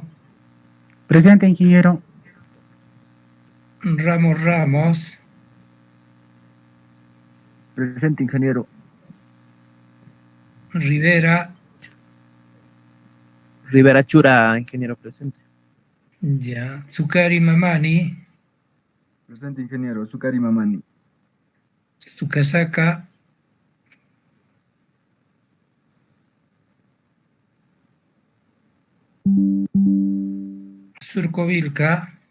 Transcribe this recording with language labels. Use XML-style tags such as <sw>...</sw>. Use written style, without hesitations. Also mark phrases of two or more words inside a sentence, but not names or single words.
<es>Presente, ingeniero. Ramos Ramos. Presente, ingeniero. Rivera. Rivera Chura, ingeniero. Presente. Ya. Sukari Mamani. Presente, ingeniero. Sukari Mamani. Sukasaka. Surcovilca.</es>